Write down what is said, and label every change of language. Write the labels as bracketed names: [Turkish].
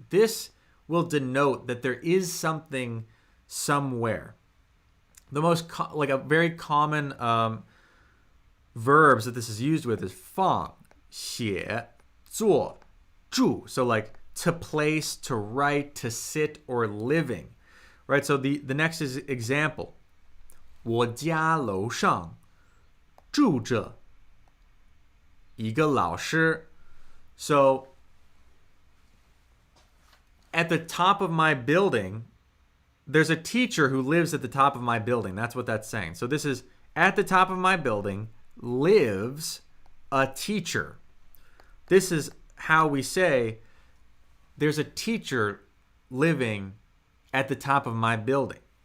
[English] This will denote that there is something somewhere. The most like a very common verbs that this is used with is 放, 写, 坐, 住. So like to place, to write, to sit, or living. Right? So the next is example. [Chinese] 我家楼上住着一个老师. [English] So at the top of my building, there's a teacher who lives at the top of my building. That's what that's saying. So this is at the top of my building lives a teacher. This is how we say there's a teacher living at the top of my building.